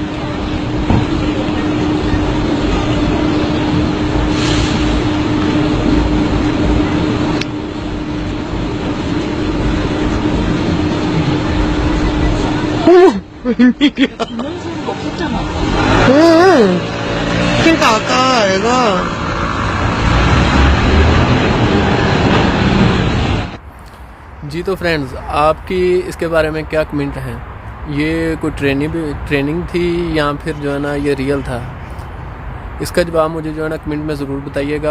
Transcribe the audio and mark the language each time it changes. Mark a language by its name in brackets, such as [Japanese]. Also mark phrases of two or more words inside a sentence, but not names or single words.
[Korean] 어머! 웬일이야? 이런 소리가 없었잖아. 응! 그러니까 아까 애가 [Hindi] जी तो फ्रेंड्स, आपकी इसके बारे में क्या कमेंट है। ये कोई ट्रेनिंग थी या फिर जो है ना ये रियल था? इसका जवाब मुझे जो है ना कमेंट में ज़रूर बताइएगा।